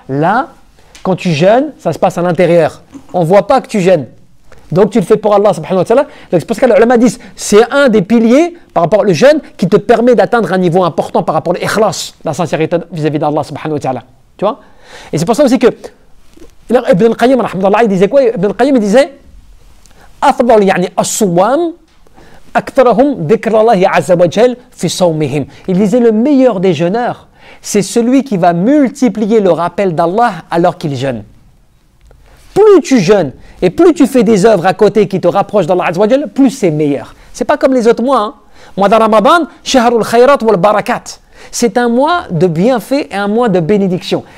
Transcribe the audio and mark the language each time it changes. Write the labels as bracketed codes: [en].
[fr] Là, quand tu jeûnes, ça se passe à l'intérieur. On ne voit pas que tu jeûnes. Donc tu le fais pour Allah subhanahu wa ta'ala. Donc c'est pour ça que les ulama disent, c'est un des piliers par rapport au jeûne qui te permet d'atteindre un niveau important par rapport à l'ikhlas, la sincérité vis-à-vis d'Allah subhanahu wa ta'ala. Tu vois? Et c'est pour ça aussi que Ibn al-Qayyim, il disait quoi? Ibn al-Qayyim, il disait [ar] أفضل الصوام أكثرهم ذكر الله عز وجل في صومهم. [fr] Il disait le meilleur des jeûneurs, c'est celui qui va multiplier le rappel d'Allah alors qu'il jeûne. Plus tu jeûnes et plus tu fais des œuvres à côté qui te rapprochent d'Allah Azza wa Jal, plus c'est meilleur. C'est pas comme les autres mois. Hein. Mois de Ramadan, [ar] shahrul khayrat wal barakat. [fr] C'est un mois de bienfait et un mois de bénédiction.